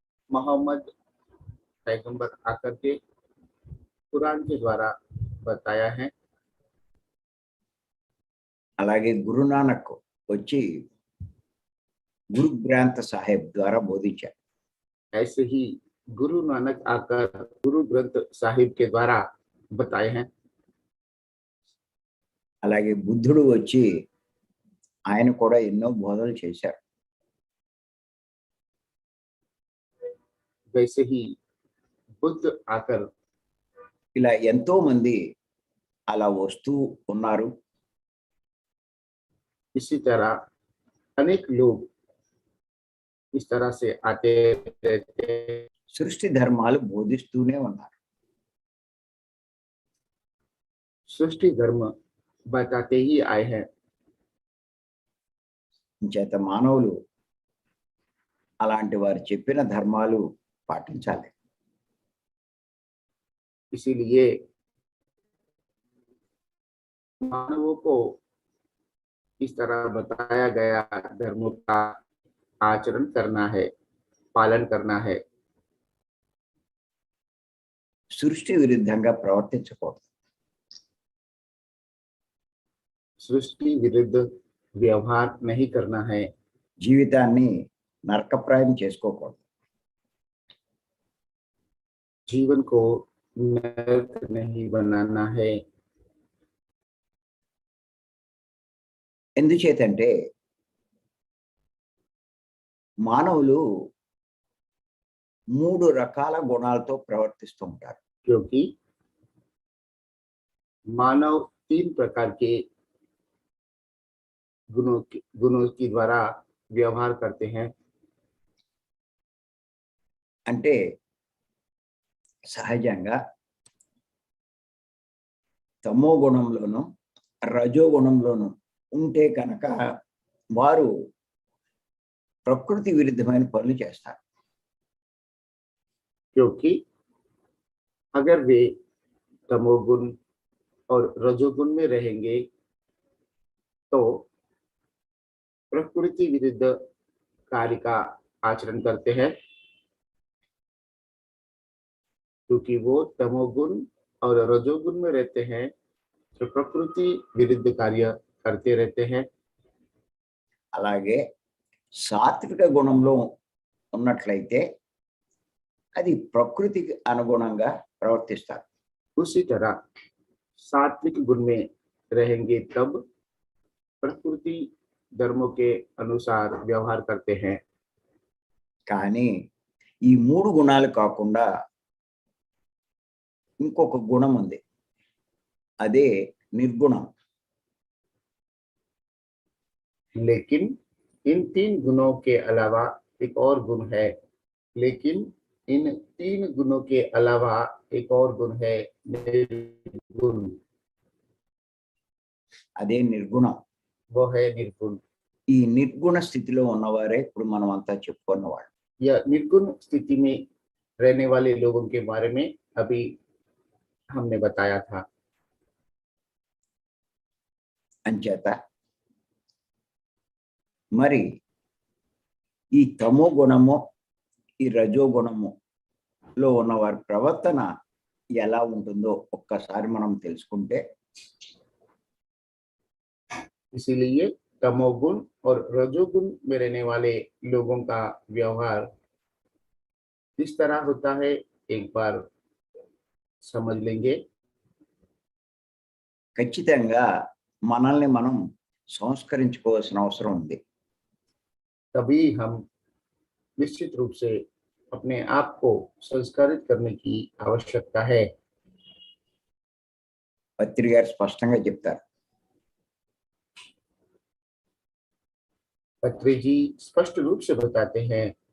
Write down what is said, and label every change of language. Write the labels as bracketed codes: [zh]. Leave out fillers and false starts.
[hi] मोहम्मद पैगंबर आकर के कुरान के द्वारा बताया है। [te] అలాగే గురునానక్ వచ్చి గురు గ్రంథ సాహిబ్ ద్వారా బోధించారు. [hi] ऐसे ही गुरु नानक आकर गुरु ग्रंथ साहिब के द्वारा बताए हैं। [te] అలాగే బుద్ధుడు వచ్చి ఆయన కూడా ఎన్నో బోధనలు చేశారు. [hi] वैसे ही बुद्ध आकर [te] ఇలా ఎంతో మంది అలా వస్తూ ఉన్నారు. [hi] इसी तरह अनेक लोग इस तरह से आते रहते हैं। [te] సృష్టి ధర్మాలు బోధిస్తూనే ఉన్నారు. [hi] सृष्टि धर्म बताते ही आए हैं। [te] చేత మానవులు అలాంటి వారు చెప్పిన ధర్మాలు పాటించాలి. [hi] इसीलिए मानवों को इस तरह बताया गया धर्मों का आचरण करना है, पालन करना है। [te] సృష్టి విరుద్ధంగా ప్రవర్తించకూడదు. [hi] सृष्टि विरुद्ध व्यवहार नहीं करना है। [te] జీవితాన్ని నరకప్రాయం చేసుకోకూడదు. [hi] जीवन को नरक नहीं बनाना है। [te] ఎందుచేతంటే మానవులు 3 రకాల గుణాలతో ప్రవర్తిస్తూ ఉంటారు. [hi] क्योंकि मानव 3 प्रकार के गुणों की द्वारा व्यवहार करते हैं। [te] అంటే సహజంగా తమో గుణంలోను రజో గుణంలోను ఉంటే కనుక వారు ప్రకృతి విరుద్ధమైన పనులు చేస్తారు. [hi] क्योंकि अगर वे तमोगुण और रजोगुण में रहेंगे तो प्रकृति विरुद्ध कार्य का आचरण करते हैं। क्योंकि वो तमोगुण और रजोगुण में रहते हैं तो प्रकृति विरुद्ध कार्य करते रहते हैं। [te] అలాగే సాత్విక గుణంలో ఉన్నట్లయితే అది ప్రకృతికి అనుగుణంగా ప్రవర్తిస్తారు. [hi] उसी तरह सात्विक गुण में रहेंगे तब प्रकृति धर्मों के अनुसार व्यवहार करते हैं। [te] కానీ ఈ 3 గుణాలు కాకుండా ఇంకొక గుణం ఉంది. అదే నిర్గుణం. [hi] लेकिन इन 3 गुणों के अलावा एक और गुण है। लेकिन इन 3 गुणों के अलावा एक और गुण है, निर्गुण। [te] అదే నిర్గుణం. [hi] वो है निर्गुण। [te] ఈ నిర్గుణ స్థితిలో ఉన్నవారే ఇప్పుడు మనం అంతా చెప్పుకున్నవాళ్ళు. [hi] यह निर्गुण स्थिति में रहने वाले लोगों के बारे में अभी हमने बताया था। [te] అంచేత మరి ఈ తమో గుణము ఈ రజో గుణములో ఉన్న వారి ప్రవర్తన ఎలా ఉంటుందో ఒక్కసారి మనం తెలుసుకుంటే [hi] इसीलिए तमोगुण और रजोगुण में रहने वाले लोगों का व्यवहार किस तरह होता है एक बार समझ लेंगे। [te] ఖచ్చితంగా మనల్ని మనం సంస్కరించుకోవాల్సిన అవసరం ఉంది. [hi] तभी हम निश्चित रूप से अपने आप को संस्कारित करने की आवश्यकता है। [te] పత్రి గారు స్పష్టంగా చెప్తారు. [hi] पत्री जी स्पष्ट रूप से बताते हैं